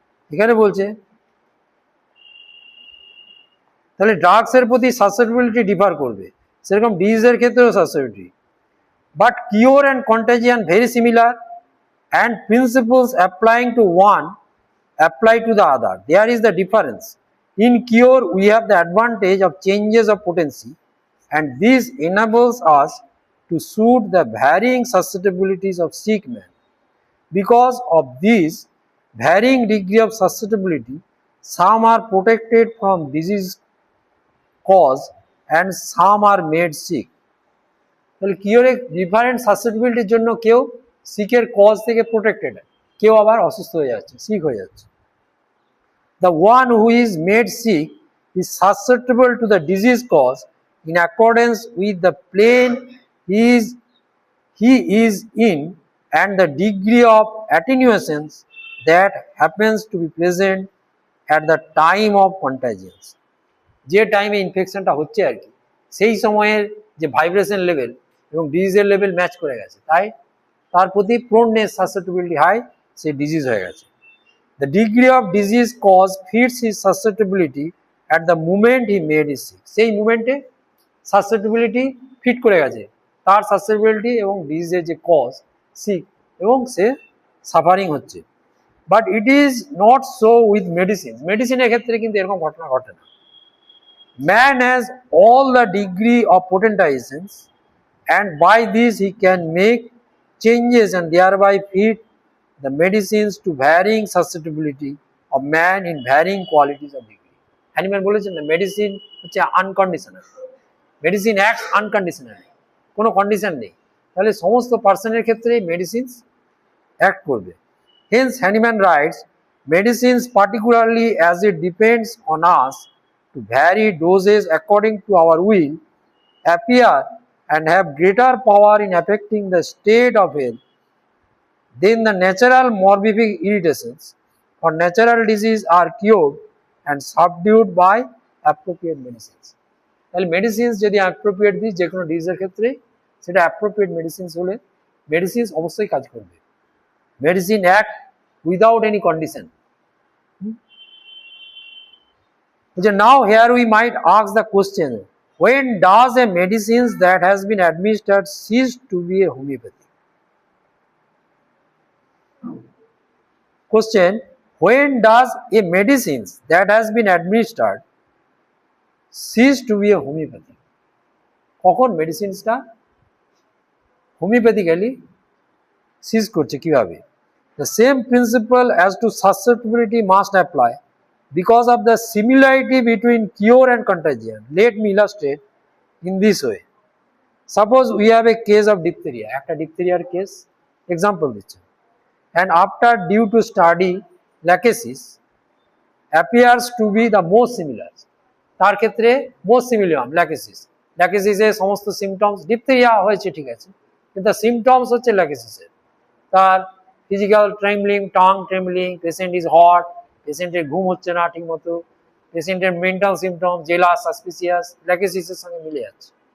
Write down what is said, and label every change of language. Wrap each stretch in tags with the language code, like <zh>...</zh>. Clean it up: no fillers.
<bn>এখানে বলছে তাহলে ড্রাগসের প্রতি সাসেপ্টিবিলিটি ডিফার করবে, সেরকম ডিজিজের ক্ষেত্রেও susceptibility.</bn> <en>But cure and contagion very similar, and principles applying to one apply to the other. There is the difference. In cure, we have the advantage of changes of potency, and this enables us to suit the varying susceptibilities of sick man. Because of this varying degree of susceptibility, some are protected from disease cause and some are made sick.</en> <bn>তাহলে কিওরে different সাসেপ্টিবিলিটির জন্য কেউ সিকের cause থেকে protected, কেউ আবার অসুস্থ হয়ে যাচ্ছে, sick হয়ে যাচ্ছে।</bn> <en>The one who is made sick is susceptible to the disease cause in accordance with the plane he is in and the degree of attenuation that happens to be present at the time of contagion.</en> <bn>যে টাইমে ইনফেকশনটা হচ্ছে আর কি, সেই সময়ের যে vibration level এবং ডিজিজের level match করে গেছে, তাই তার প্রতি প্রোননেস সাসেপ্টিবিলিটি হাই, সে ডিজিজ হয়ে গেছে।</bn> <en>The degree of disease cause fits his susceptibility at the moment he made his sick.</en> <bn>সেই মুমেন্টে সাসেপ্টিবিলিটি ফিট করে গেছে তার সাসেপ্টিবিলিটি এবং ডিজিজের যে কজ সিক, এবং সে সাফারিং হচ্ছে।</bn> <en>But it is not so with medicine.</en> <bn>মেডিসিনের ক্ষেত্রে কিন্তু এরকম ঘটনা ঘটে না।</bn> <en>Man has all the degree of potentiations, and by this he can make changes and thereby fit the medicines to varying susceptibility of man in varying qualities of degree.</en> <bn>Animal বলেছেন না, medicine হচ্ছে unconditional, medicine acts unconditionally, কোনো condition নেই, তাহলে সমস্ত পার্সনের ক্ষেত্রে medicines act করবে।</bn> <en>Hence Hahnemann writes, medicines particularly as it depends on us to vary doses according to our will appear and have greater power in affecting the state of health then the natural morbific irritations or natural disease are cured and subdued by appropriate medicines.</en> <bn>তাহলে medicines যদি appropriate দিই যে কোনো ডিজিজের ক্ষেত্রে, সেটা appropriate medicines হলে medicines অবশ্যই কাজ করবে।</bn> <en>Medicine act without any condition. Now here we might ask the question, when does a medicine that has been administered cease to be a homeopathy? Question, when does a medicine that has been administered cease to be a homeopathy?</en> <bn>কখন মেডিসিনসটা হোমিওপ্যাথিক্যালি সিজ করছে, কিভাবে?</bn> <en>The same principle as to susceptibility must apply because of the similarity between cure and contagion. Let me illustrate in this way. Suppose we have a case of diphtheria,</en> <bn>একটা ডিপথেরিয়ার case example দিচ্ছি,</bn> <en>and after due to study lachesis appears to be the most similar.</en> <bn>তার ক্ষেত্রে most similar lachesis, lachesis-এর সমস্ত symptoms, diphtheria হয়েছে ঠিক আছে, কিন্তু symptoms হচ্ছে lachesis-এর। তার physical trembling, tongue trembling, patient is hot, পেশেন্টের ঘুম হচ্ছে না ঠিক মতো, পেশেন্টের মেন্টাল সিমটম জেলাস, সাসপিসিয়াস, ল্যাকেসিসের সঙ্গে মিলে যাচ্ছে।</bn>